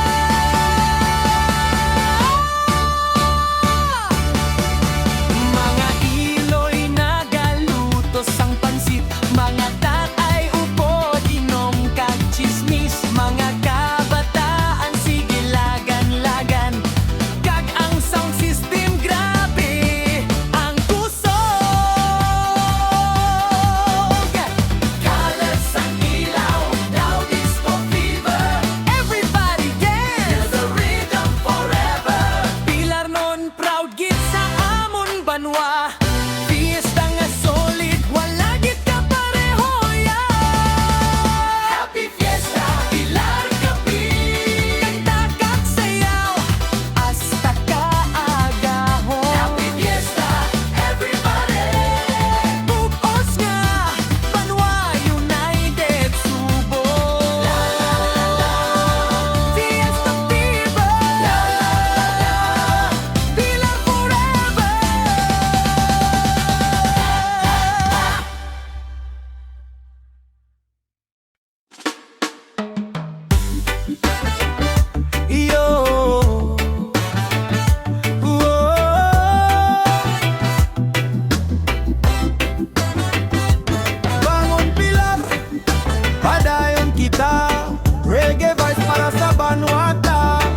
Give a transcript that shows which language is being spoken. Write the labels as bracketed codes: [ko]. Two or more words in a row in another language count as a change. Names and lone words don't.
[hil] Mga iloy nagaluto sang pansit, mga tatay upod inom kag chismis, mga kabataan sige lagan-lagan, kag ang sound system grabe ang kusog. Colors ang ilaw, [en] now disco fever, everybody dance, feel the rhythm forever. [hil] Pilar non proud gid sa amon banwa, fiesta nga solid, wala gid ka pareho ya. [en] Happy Fiesta, [hil] Pilar Capiz, kanta kag sayaw hasta kaagahon. [en] Happy Fiesta, everybody, [hil] bugos nga banwa united subo. [en] La la la la, fiesta fever, la la la la, Pilar forever. [hil] Yo, bangon Pilar, padayon kita, [en] reggae vibes [hil] para sa Vanuata.